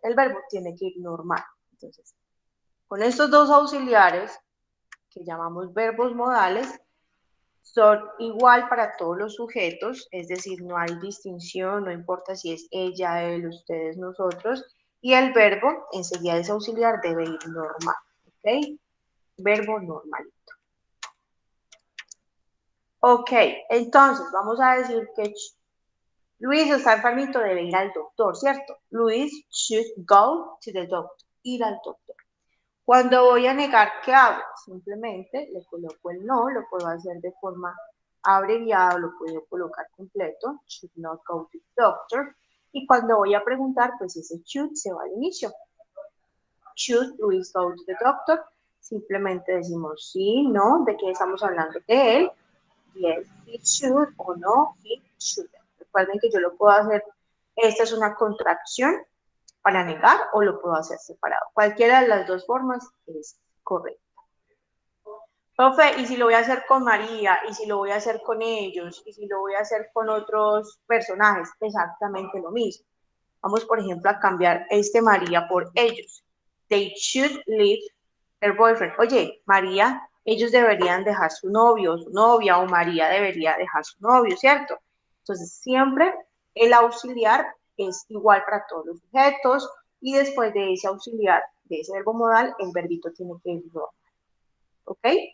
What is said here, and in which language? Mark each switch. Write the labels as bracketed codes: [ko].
[es] El verbo tiene que ir normal. Entonces, con estos dos auxiliares, que llamamos verbos modales, son igual para todos los sujetos, es decir, no hay distinción, no importa si es ella, él, ustedes, nosotros, y el verbo, enseguida ese auxiliar, debe ir normal, ¿ok? Verbo normal. Ok, entonces vamos a decir que Luis está enfermito, debe ir al doctor, ¿cierto? [en] Luis should go to the doctor, [es] ir al doctor. Cuando voy a negar, ¿qué hago? Simplemente le coloco el no, lo puedo hacer de forma abreviada, lo puedo colocar completo, [en] should not go to the doctor. [es] Y cuando voy a preguntar, pues ese should se va al inicio. [en] Should Luis go to the doctor? [es] Simplemente decimos sí, no, ¿de qué estamos hablando? De él. [en] Yes, he should o no, he shouldn't. [es] Recuerden que yo lo puedo hacer, esta es una contracción para negar o lo puedo hacer separado. Cualquiera de las dos formas es correcta. Profe, ¿y si lo voy a hacer con María? ¿Y si lo voy a hacer con ellos? ¿Y si lo voy a hacer con otros personajes? Exactamente lo mismo. Vamos, por ejemplo, a cambiar este María por ellos. [en] They should leave their boyfriend. [es] Oye, María, ellos deberían dejar su novio, su novia, o María debería dejar su novio, ¿cierto? Entonces, siempre el auxiliar es igual para todos los sujetos y después de ese auxiliar, de ese verbo modal, el verbito tiene que ir normal. ¿Ok?